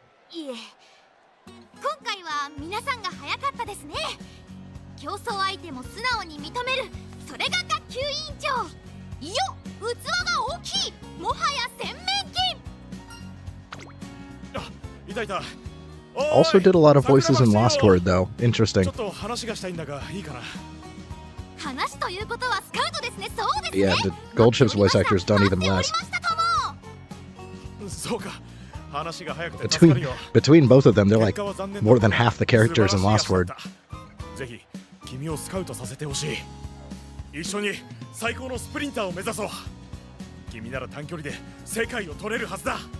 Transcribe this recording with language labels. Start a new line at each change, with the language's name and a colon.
Japanese: いえ、今回は皆さんが早かったですね。競争相手も素直に認める、それが学級委員長。いよ、器が大きい、もはや洗面器。あ、いたいた。
English: Also did a lot of voices in Lost Word, though.
Japanese: ちょ
English: Interesting.
Japanese: っと話がしたいんだがいいかな。話ということはスカウトですね。そうですね。
English: Yeah, the Goldship's voice actor's done even less.
Japanese: そうか。話が早くて助かるよ。
English: Between both of them, they're like more than half the characters in Lost Word.
Japanese: ぜひ君をスカウトさせてほしい。一緒に最高のスプリンターを目指そう。君なら短距離で世界を取れるはずだ。